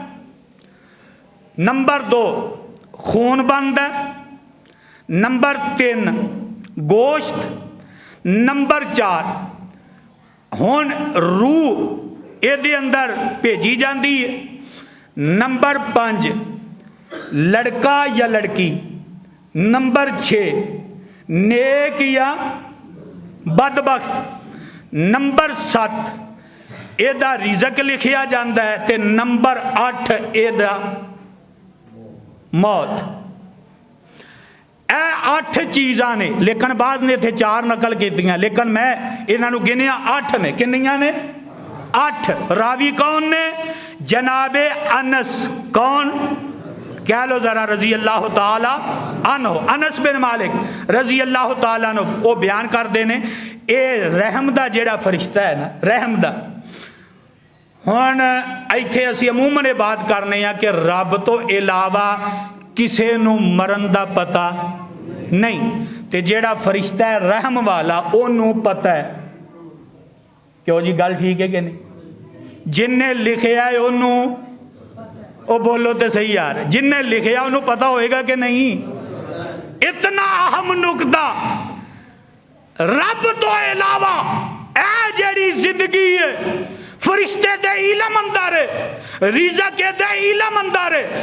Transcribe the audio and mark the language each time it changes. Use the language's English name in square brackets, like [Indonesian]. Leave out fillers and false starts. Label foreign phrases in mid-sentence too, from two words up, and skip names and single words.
[Punjabi] نمبر 2 خون بنتا، نمبر 3 گوشت، نمبر 4 ہون روح اے دے اندر بھیجی جاندی ہے، نمبر 5 لڑکا یا لڑکی، نمبر 6 نیک یا بدبخت، نمبر 7 اے دا رزق لکھیا جاندہ ہے، تے نمبر 8 اے دا موت. اے 8 چیزاں نے، لیکن بعض نے تھے 4 نقل کی دیا، لیکن میں انہاں نو گنیا 8 نے. کنیاں نے؟ 8. راوی کون نے؟ جناب انس. کون؟ کہہ لو ذرا [Arabic] رضی اللہ تعالی عنہ، [Punjabi] انس بن مالک [Arabic] رضی اللہ تعالی عنہ. [Punjabi] وہ بیان کر دینے اے رحم دا جیڑا فرشتہ ہے نا، رحم دا. ہون ایتھے اسی عموماً بات کرنے ہیں کہ رب تو علاوہ کسے نو مرن دا پتا نہیں، تے جیڑا فرشتہ ہے رحم والا انہوں پتا ہے. کیوں جی گل ٹھیک ہے کہ نہیں؟ جن نے لکھیا ہے انہوں، او بولو تے صحیح یار، جن نے لکھیا انہوں پتا ہوئے گا کہ نہیں؟ اتنا اہم نکتہ، رب تو علاوہ اے جیڑی زندگی ہے فرشتے دے علم اندر ہے، رزق دے علم اندر ہے.